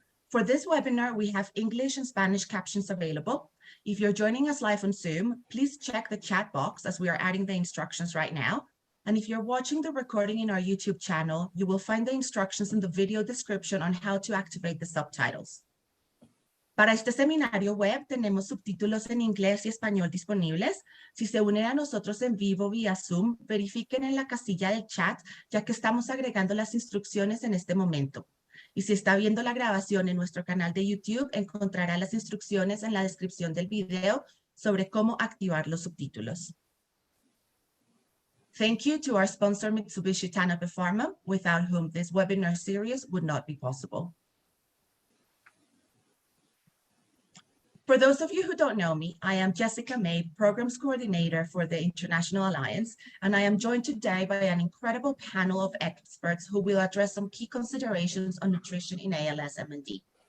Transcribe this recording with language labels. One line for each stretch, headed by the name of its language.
English: For this webinar, we have English and Spanish captions available. If you're joining us live on Zoom, please check the chat box as we are adding the instructions right now. And if you're watching the recording in our YouTube channel, you will find the instructions in the video description on how to activate the subtitles.
Spanish: Para este seminario web tenemos subtítulos en inglés y español disponibles. Si se unen a nosotros en vivo vía Zoom, verifiquen en la casilla del chat, ya que estamos agregando las instrucciones en este momento. Y si está viendo la grabación en nuestro canal de YouTube, encontrará las instrucciones en la descripción del video sobre cómo activar los subtítulos.
English: Thank you to our sponsor Mitsubishi Tanabe Pharma, without whom this webinar series would not be possible. For those of you who don't know me, I am Jessica May, Programs Coordinator for the International Alliance, and I am joined today by an incredible panel of experts who will address some key considerations on nutrition in ALS MND.